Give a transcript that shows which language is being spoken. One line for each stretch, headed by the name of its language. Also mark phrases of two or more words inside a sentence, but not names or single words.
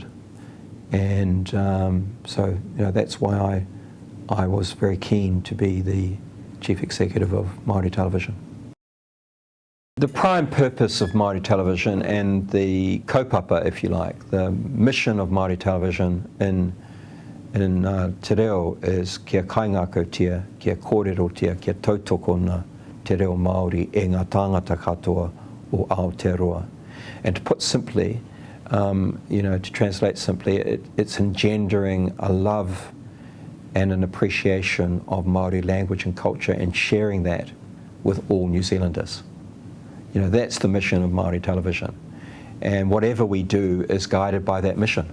English: And that's why I was very keen to be the Chief Executive of Māori Television. The prime purpose of Māori Television and the kaupapa, if you like, the mission of Māori Television in
Māori: te reo
English: is
Māori: kia kaingākautia, kia kōrerotia, kia tautokona te reo Māori e ngā tāngata katoa o Aotearoa.
English: And to put simply, to translate simply, it's engendering a love and an appreciation of Māori language and culture and sharing that with all New Zealanders. That's the mission of Māori Television. And whatever we do is guided by that mission.